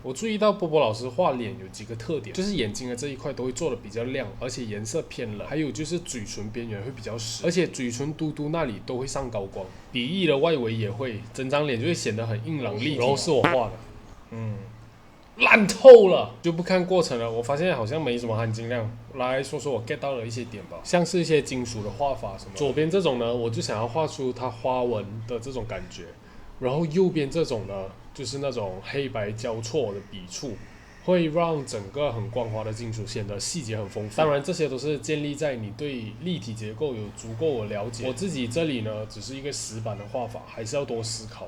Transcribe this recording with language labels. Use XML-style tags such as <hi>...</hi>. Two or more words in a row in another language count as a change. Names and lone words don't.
<zh>我注意到波波老師畫臉有幾個特點，就是眼睛的這一塊都會做的比較亮，而且顏色偏冷，還有就是嘴唇邊緣會比較實，而且嘴唇嘟嘟那裡都會上高光，筆翼的外圍也會，整張臉就會顯得很硬朗立體。然後是我畫的，爛透了，就不看過程了。我發現好像沒什麼含金量，來說說我 get 到了一些點吧，像是一些金屬的畫法什麼的。左邊這種呢，我就想要畫出它花紋的這種感覺，然後右邊這種呢，就是那種黑白交錯的筆觸，會讓整個很光滑的金屬顯得細節很豐富。當然，這些都是建立在你對立體結構有足夠的了解。我自己這裡呢，只是一個死板的畫法，還是要多思考。</zh>